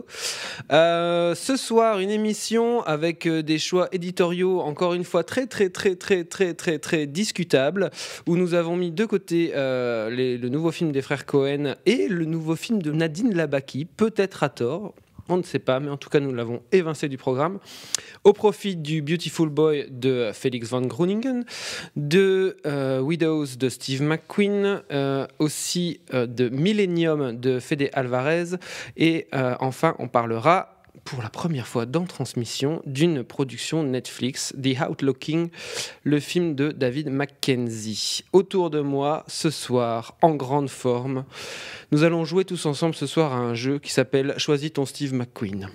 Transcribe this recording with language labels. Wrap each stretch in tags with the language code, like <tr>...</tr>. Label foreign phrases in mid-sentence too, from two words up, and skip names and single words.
<fr>Ce soir, une émission avec des choix éditoriaux, encore une fois très discutables, où nous avons mis de côté le nouveau film des frères Cohen et le nouveau film de Nadine Labaki, peut-être à tort. On ne sait pas, mais en tout cas, nous l'avons évincé du programme, au profit du Beautiful Boy de Felix van Groeningen, de Widows de Steve McQueen, aussi de Millennium de Fede Alvarez, et enfin, on parlera pour la première fois dans Transmission d'une production Netflix, The Outlooking, le film de David Mackenzie. Autour de moi, ce soir, en grande forme, nous allons jouer tous ensemble ce soir à un jeu qui s'appelle Choisis ton Steve McQueen.</fr>